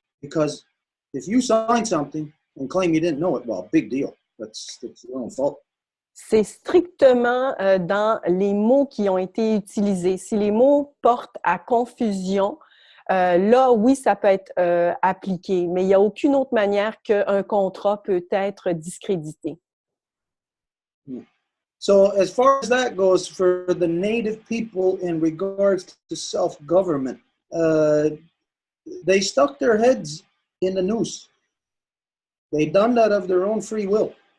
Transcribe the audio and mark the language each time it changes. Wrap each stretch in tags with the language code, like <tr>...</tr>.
<en>Because if you sign something and claim you didn't know it, well, big deal. That's your own fault.</en> <fr>C'est strictement dans les mots qui ont été utilisés. Si les mots portent à confusion, là, oui, ça peut être appliqué, mais il n'y a aucune autre manière qu'un contrat peut être discrédité.</fr> <en>So as far as that goes, for the native people in regards to self-government, they stuck their heads in the noose. They done that of their own free will.</en>